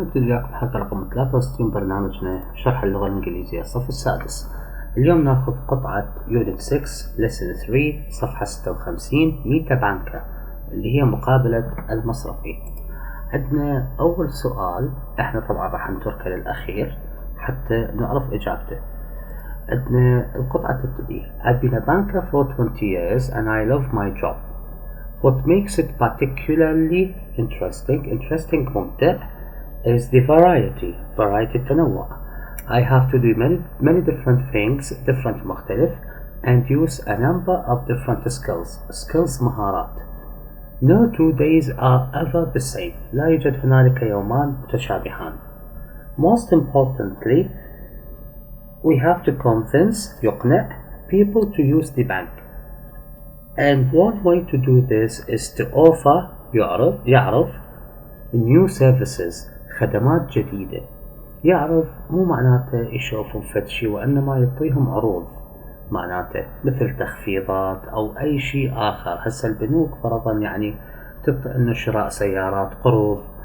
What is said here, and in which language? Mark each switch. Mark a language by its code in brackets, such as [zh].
[ar] نبدأ وياكم حلقة رقم 63 برنامجنا شرح اللغة الإنجليزية الصف السادس. اليوم ناخذ قطعة يونت 6 lesson 3 صفحة 56 ميتا بانكا اللي هي مقابلة المصرفي. عندنا أول سؤال، احنا طبعا راح نتركه للأخير حتى نعرف إجابته. عندنا القطعة تبتدي [en] I've been a banker for 20 years and I love my job. What makes it particularly interesting [ar] ممتع [en] is the variety [ar] التنوع. [en] I have to do many different things, different [ar] مختلف, [en] and use a number of different skills [ar] مهارات. [en] No 2 days are ever the same. [ar] لا يوجد هنالك يومان متشابهان. [en] Most importantly, we have to convince [ar] يقنع [en] people to use the bank. And one way to do this is to offer [ar] يعرف [en] new services [ar] خدمات جديدة. يعرف مو معناته يشوفون فد شي وإنما يعطيهم عروض، معناته مثل تخفيضات أو أي شيء آخر. هسه البنوك فرضا يعني تعطي إنه شراء سيارات قروض.